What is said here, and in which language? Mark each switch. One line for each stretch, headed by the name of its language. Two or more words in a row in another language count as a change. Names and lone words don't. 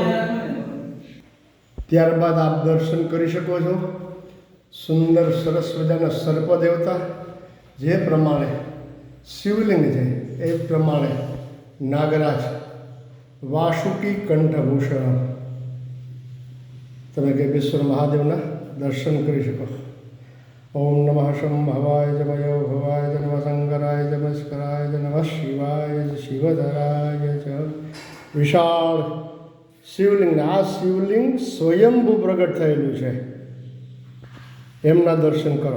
Gujarati: ત્યારબાદ આપ દર્શન કરી શકો છો સુંદર સરસ મજાના સર્પ દેવતા। જે પ્રમાણે શિવલિંગ છે એ પ્રમાણે નાગરાજ વાસુકી કંઠભૂષણ તમે ગેબેશ્વર મહાદેવના દર્શન કરી શકો।
Sanskrit: ओम नमः शंभवाय च मयो भवाय च नमः शंकराय च नमस्कराय च नमः शिवाय च शिवधराय च
Gujarati: વિશાળ શિવલિંગ. આ શિવલિંગ સ્વયંભૂ પ્રગટ થયેલું છે, એમના દર્શન કરો.